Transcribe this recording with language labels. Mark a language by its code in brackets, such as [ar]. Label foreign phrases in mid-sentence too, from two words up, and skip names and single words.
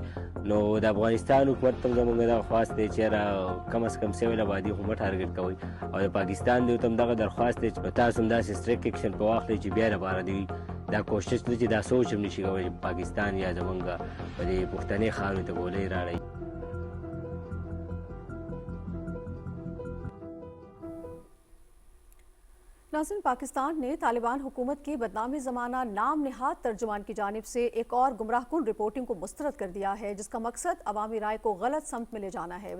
[ps] نو د افغانستان حکومت ته زموږ دا خواست دی چې یاره کم از کم سویل آبادي خو مه ټارګېټ کوئ، او د پاکستان دیو ته هم دغه درخواست دی چې تاسو هم داسې [en] strict action [ps] په واخلئ چې بیا لپاره دی دا کوشش دی چې دا سوچ هم نشي کولی چې پاکستان یا زموږ په دې پښتنې خاورې ته ګولۍ راړئ. [ur] ناظرین، پاکستان نے طالبان حکومت کی بدنام زمانہ نام نہاد ترجمان کی جانب سے ایک اور گمراہ کن رپورٹنگ کو مسترد کر دیا ہے، جس کا مقصد عوامی رائے کو غلط سمت میں لے جانا ہے۔